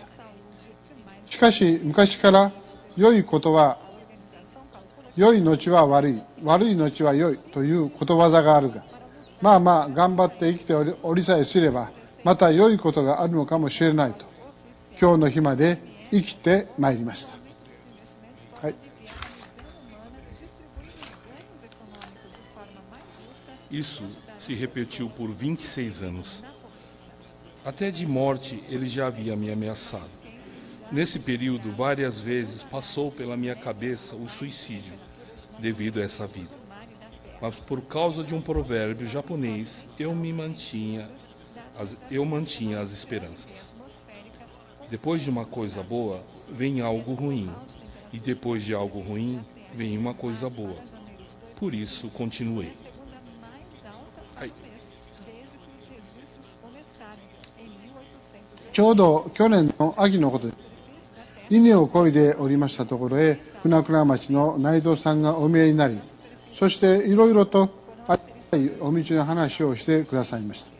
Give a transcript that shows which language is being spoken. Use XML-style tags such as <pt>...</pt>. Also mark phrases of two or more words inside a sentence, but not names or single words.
<ja>しかし昔から良いことは良い後は悪い、悪い後は良いということわざがあるが、まあまあ頑張って生きておりさえすれば、また良いことがあるのかもしれないと、今日の日まで生きてまいりました。はい。</ja> <pt>Isso se repetiu por 26 anos. Até de morte ele já havia me ameaçado. Nesse período, várias vezes passou pela minha cabeça o suicídio devido a essa vida. Mas por causa de um provérbio japonês, eu mantinha as esperanças. Depois de uma coisa boa, vem algo ruim. E depois de algo ruim, vem uma coisa boa. Por isso, continuei.</pt> <ja>ちょうど去年の秋のことです。稲を漕いでおりましたところへ、船倉町の内藤さんがお見えになり、そしていろいろとお道の話をしてくださいました。</ja>